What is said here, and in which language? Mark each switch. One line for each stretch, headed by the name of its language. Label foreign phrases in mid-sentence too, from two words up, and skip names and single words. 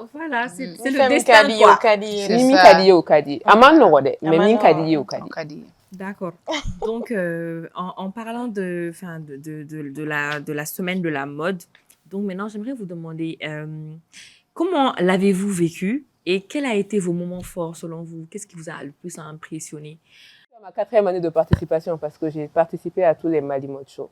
French: voilà c'est le destin quoi
Bambara: ni min ka di ye o ka di ye a ma nɔgɔ dɛ mais min ka di ye o ka di ye.
French: D'accord. Donc, en parlant de la semaine de la mode, donc maintenant, j'aimerais vous demander comment l'avez-vous vécu et quel a été vos moments forts selon vous? Qu'est-ce qui vous a le plus impressionné? C'est ma 4e année de participation parce que j'ai participé à tous les Mali Mode Show.